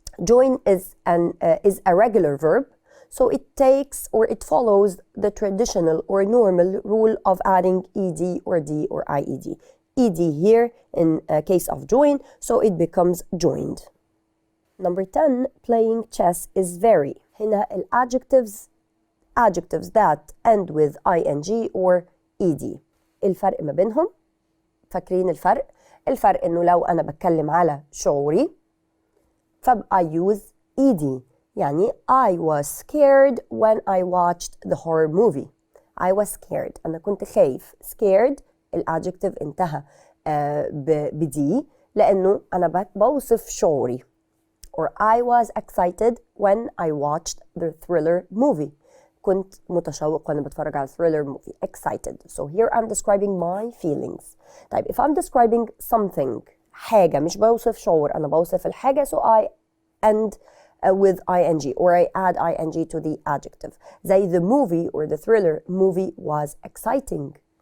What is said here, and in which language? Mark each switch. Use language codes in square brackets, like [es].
[en] Join is a regular verb, so it takes or it follows the traditional or normal rule of adding ed or d or ied. Ed here in case of join, so it becomes joined. Number 10, playing chess is very. هنا ال adjectives that end with ing or ed. [ar] الفرق ما بينهم، فاكرين الفرق؟ الفرق انه لو انا بتكلم على شعوري فبقى use ed. [en] يعني I was scared when I watched the horror movie. I was scared. [ar] أنا كنت خايف. scared الادجكتيف انتهى بدي لأنه أنا بوصف شعوري. [en] Or I was excited when I watched the thriller movie. [ar] كنت متشوق وأنا بتفرج على thriller movie. [en] Excited. So here I'm describing my feelings. طيب if I'm describing something [ar] حاجة مش بوصف شعور أنا بوصف الحاجة [en] so I end with ing or I add ing to the adjective. زي the movie or the thriller movie was exciting.